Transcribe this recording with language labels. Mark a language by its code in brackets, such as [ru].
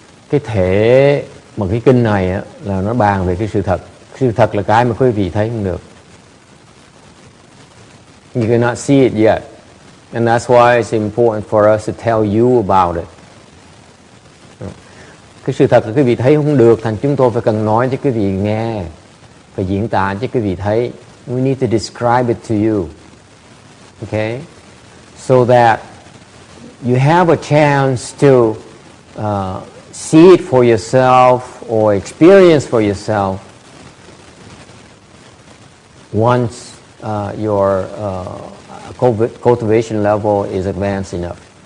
[vi] Cái thể mà cái kinh này á, là nó bàn về cái sự thật. Sự thật là cái mà quý vị thấy không được. [en] You cannot see it yet. And that's why it's important for us to tell you about it. [vi] Cái sự thật là quý vị thấy không được, thành chúng tôi phải cần nói cho quý vị nghe, phải diễn tả cho quý vị thấy. [en] We need to describe it to you. Okay? So that you have a chance to see it for yourself or experience for yourself once your cultivation level is advanced enough.